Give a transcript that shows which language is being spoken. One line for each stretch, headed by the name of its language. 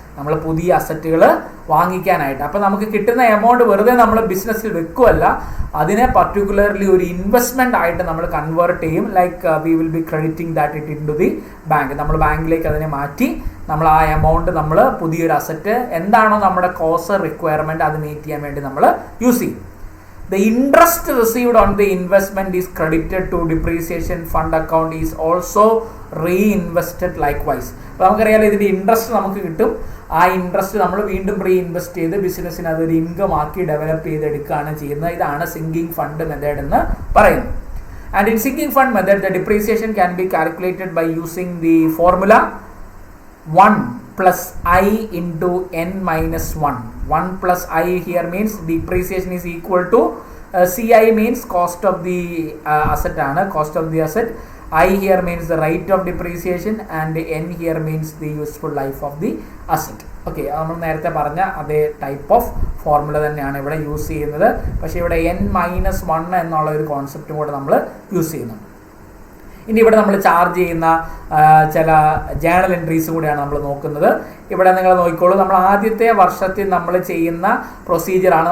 Malayalam: നമ്മൾ പുതിയ അസറ്റുകൾ വാങ്ങിക്കാനായിട്ട്. അപ്പോൾ നമുക്ക് കിട്ടുന്ന എമൗണ്ട് വെറുതെ നമ്മൾ ബിസിനസ്സിൽ വെക്കുകയല്ല, അതിനെ പർട്ടിക്കുലർലി ഒരു ഇൻവെസ്റ്റ്മെൻ്റ് ആയിട്ട് നമ്മൾ കൺവേർട്ട് ചെയ്യും.
English: Like we will be crediting that it into the bank.
Malayalam: നമ്മൾ ബാങ്കിലേക്ക് അതിനെ മാറ്റി നമ്മൾ ആ എമൗണ്ട് നമ്മൾ പുതിയൊരു അസറ്റ് എന്താണോ നമ്മുടെ കോസ്റ്റ് റിക്വയർമെൻറ്റ് അത് മീറ്റ് ചെയ്യാൻ വേണ്ടി നമ്മൾ യൂസ് ചെയ്യും.
English: The interest received on the investment is credited to depreciation fund account is also reinvested likewise.
Malayalam: അപ്പോൾ നമുക്കറിയാലോ ഇതിൻ്റെ ഇൻട്രസ്റ്റ് നമുക്ക് കിട്ടും. ആ ഇൻട്രസ്റ്റ് നമ്മൾ വീണ്ടും റീഇൻവെസ്റ്റ് ചെയ്ത് ബിസിനസ്സിന് അതൊരു ഇൻകം ആക്കി ഡെവലപ്പ് ചെയ്തെടുക്കുകയാണ് ചെയ്യുന്നത്. ഇതാണ് സിങ്കിങ് ഫണ്ട് മെത്തേഡ് എന്ന് പറയുന്നത്.
English: And in sinking fund method the depreciation can be calculated by using the formula 1 plus I into n minus 1. 1 plus I here means depreciation is equal to CI means cost of the asset ആണ്, cost of the asset. I here means the rate of depreciation and n here means the useful life of the asset.
Malayalam: Okay, നമ്മൾ നേരത്തെ പറഞ്ഞ അതേ type of formula തന്നെയാണ് ഇവിടെ use ചെയ്യുന്നത്. പക്ഷേ ഇവിടെ n-1 എന്നുള്ള ഒരു കോൺസെപ്റ്റും കൂടെ നമ്മൾ യൂസ് ചെയ്യുന്നു. ഇനി ഇവിടെ നമ്മൾ ചാർജ് ചെയ്യുന്ന ചില ജേണൽ എൻട്രീസ് കൂടെയാണ് നമ്മൾ നോക്കുന്നത്. ഇവിടെ നിങ്ങൾ നോക്കിക്കോളൂ, നമ്മൾ ആദ്യത്തെ വർഷത്തിൽ നമ്മൾ ചെയ്യുന്ന പ്രൊസീജിയറാണ്.